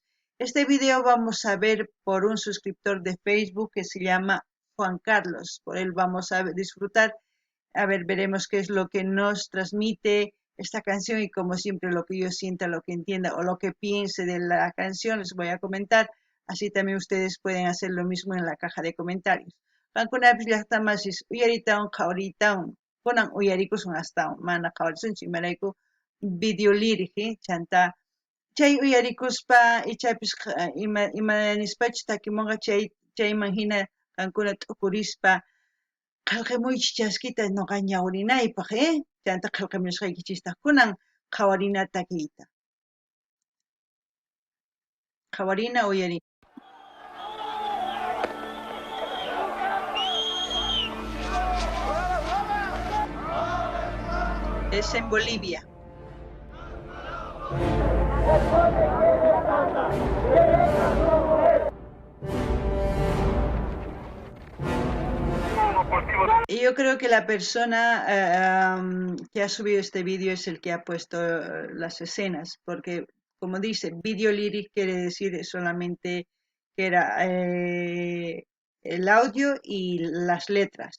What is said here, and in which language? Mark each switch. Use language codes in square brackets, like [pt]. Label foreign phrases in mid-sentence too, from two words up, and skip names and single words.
[es] Este video vamos a ver por un suscriptor de Facebook que se llama Juan Carlos. Por él vamos a disfrutar. A ver, veremos qué es lo que nos transmite esta canción y como siempre lo que yo sienta, lo que entienda o lo que piense de la canción les voy a comentar. Así también ustedes pueden hacer lo mismo en la caja de comentarios. [qu] Qankunapish llaqtamasis uyaritawan qhawaritawan kunan uyarikusun astawan mana qhawarisunchu imarayku [en] video lyric [qu] chanta chay uyarikuspa ichaypish ima nispachus takimunqa chayman hina qankuna t'ukurispa qillqimuychis chaskita noqa ñawrinaypaq chanta qillqimishqaykichistaq kunan qhawarina takiyta qhawarina uyarina. [es] Es en Bolivia. Y yo creo que la persona que ha subido este vídeo es el que ha puesto las escenas, porque como dice, video lyric quiere decir solamente que era el audio y las letras.